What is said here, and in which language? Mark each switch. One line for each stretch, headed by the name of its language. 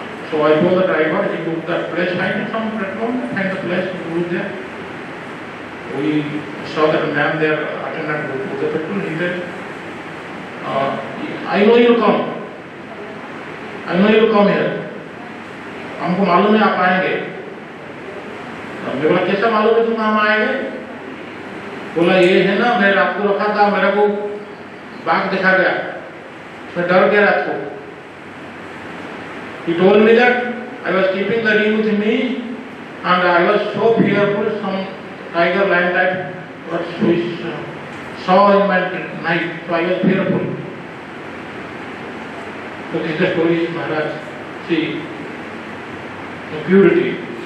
English: So I told the driver, he took that place, find some petrol pump, find the place, we go there. We saw that a man there, attendant to put the petrol, he said, I know you will come. I know you will come here.
Hindi: हमको मालूम है आप आएंगे. मेरे बोला कैसा मालूम है तुम हम आएंगे? बोला ये है ना, मैं रात को रखा था, मेरे को बाघ दिखा गया, मैं डर गया रात को.
English: He told me that I was keeping the ring with me and I was so fearful, some tiger lion type saw in my night, so I was fearful. So this is the story, Maharaj. See, the purity.